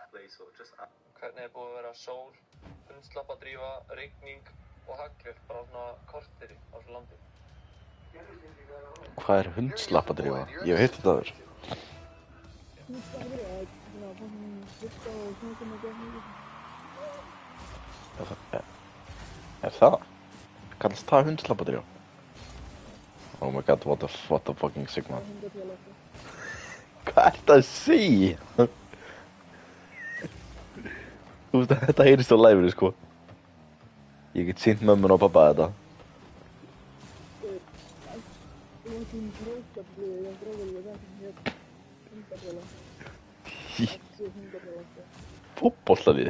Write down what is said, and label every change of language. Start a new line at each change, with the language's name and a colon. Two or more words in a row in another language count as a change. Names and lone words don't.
Icelandic: Hvernig búið að vera sól, hundslappadrífa, rigning og haglél bara svona korteri á þessu landi? Hvað hundslappadrífa? Ég hef heyrt þetta áður. Það? Kallast það hundslappadrífa?
English: Oh my god, what the fucking sigma.
Icelandic: Hvað það að segja? Þú veist að þetta heyrist á live-inu, sko. Ég get sýnt mömmun og pappa þetta. Fótboltaliði?